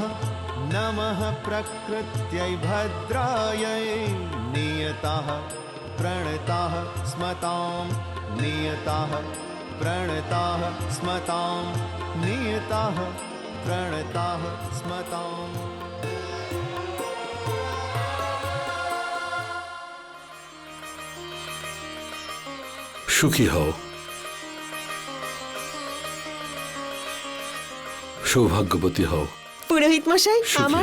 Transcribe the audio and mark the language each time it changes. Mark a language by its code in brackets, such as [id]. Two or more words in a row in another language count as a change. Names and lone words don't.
[sa] नमः प्रकृत्यै भद्रायै नियताः प्रणताः स्मतां। नियताः प्रणताः स्मतां। नियताः प्रणताः स्मतां। [bn] সুখী হও, সৌভাগ্যবতী হও। পুরোহিত মশাই, সুখী আমার